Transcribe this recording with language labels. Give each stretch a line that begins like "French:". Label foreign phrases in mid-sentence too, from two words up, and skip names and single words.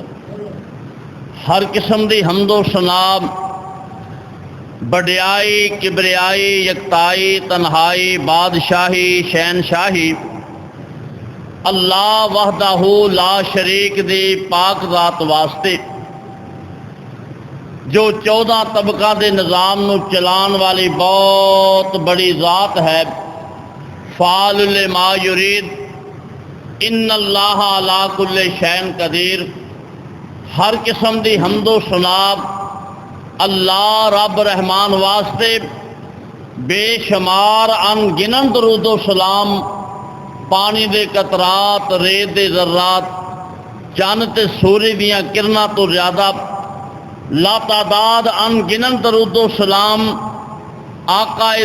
Punjabi: ہر قسم دی حمد و ثنا، وڈیائی، کبریائی، یکتائی، تنہائی، بادشاہی، شہنشاہی
Arabic: الله وحده لا شريك
Punjabi: دی پاک ذات واسطے، جو 14 طبقہ دے نظام نوں چلان والی بہت بڑی ذات ہے.
Arabic: فعال لما يريد، إن الله على كل شيء قدير.
Punjabi: ہر قسم دی حمد و ثنا اللہ رب رحمان واسطے بےشمار ان گنت درود و سلام، پانی دے قطرات، ریت دے ذرات، چند تے سورج دیاں کرناں توں زیادہ لاتعداد ان گنت درود و سلام آقائے